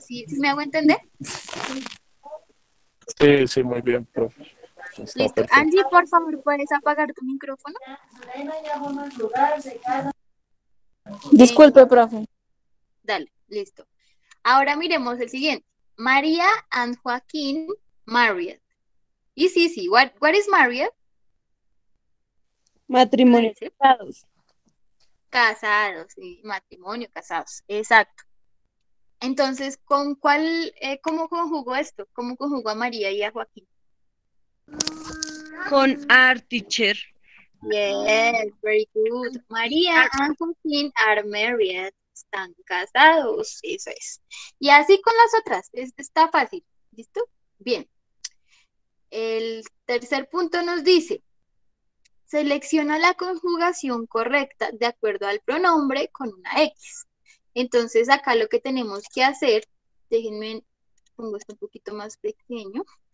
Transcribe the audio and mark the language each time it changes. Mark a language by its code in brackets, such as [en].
[es] ¿Sí me hago entender? Sí, sí, muy bien, profe. Está Listo. perfecto. Angie, por favor, ¿puedes apagar tu micrófono? Disculpe, profe. Dale, listo. Ahora miremos el siguiente. [en] María and Joaquín married. Easy. What is married? [es] ¿Qué me Matrimonio. dice? Casados. Casados, sí, matrimonio, casados. Exacto. Entonces, ¿con cuál, cómo conjugó esto? ¿Cómo conjugó a María y a Joaquín? Con art teacher. [en] Yes, very good. María and Joaquín are married. [es] Están casados, eso es. Y así con las otras, está fácil. ¿Listo? Bien. El tercer punto nos dice, selecciona la conjugación correcta de acuerdo al pronombre con una X. Entonces acá lo que tenemos que hacer, déjenme, pongo esto un poquito más pequeño.